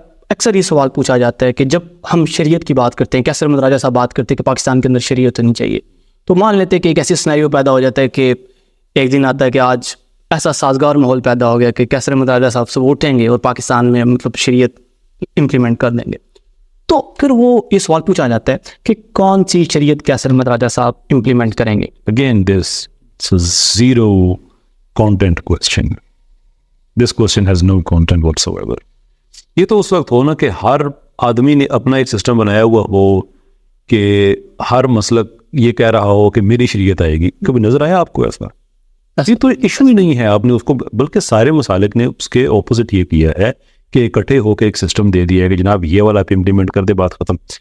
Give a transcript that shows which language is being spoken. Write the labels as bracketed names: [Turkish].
[Urdu] اکثر یہ سوال پوچھا جاتا ہے کہ جب ہم شریعت کی بات کرتے ہیں, کیسر احمد راجہ صاحب بات کرتے ہیں کہ پاکستان کے اندر شریعت ہونی چاہیے, تو مان لیتے ہیں کہ ایک ایسی سناریو پیدا ہو جاتا ہے کہ ایک دن آتا ہے کہ آج ایسا سازگار ماحول پیدا ہو گیا کہ کیسر احمد راجہ صاحب سے وہ اٹھیں گے اور پاکستان میں مطلب شریعت امپلیمنٹ کر دیں گے, تو پھر وہ یہ سوال پوچھا جاتا ہے کہ کون سی شریعت کیسر احمد راجہ صاحب امپلیمنٹ کریں گے. [English] Again, this is zero content question. This question has no content whatsoever. [Urdu] یہ تو اس وقت ہو نا کہ ہر آدمی نے اپنا ایک سسٹم بنایا ہوا ہو کہ ہر مسلک یہ کہہ رہا ہو کہ میری شریعت آئے گی. کبھی نظر آیا آپ کو ایسا؟ یہ تو ایشو ہی نہیں ہے. آپ نے اس کو, بلکہ سارے مسالک نے اس کے اپوزٹ یہ کیا ہے کہ اکٹھے ہو کے ایک سسٹم دے دیا ہے کہ جناب یہ والا آپ امپلیمنٹ کر دے, بات ختم.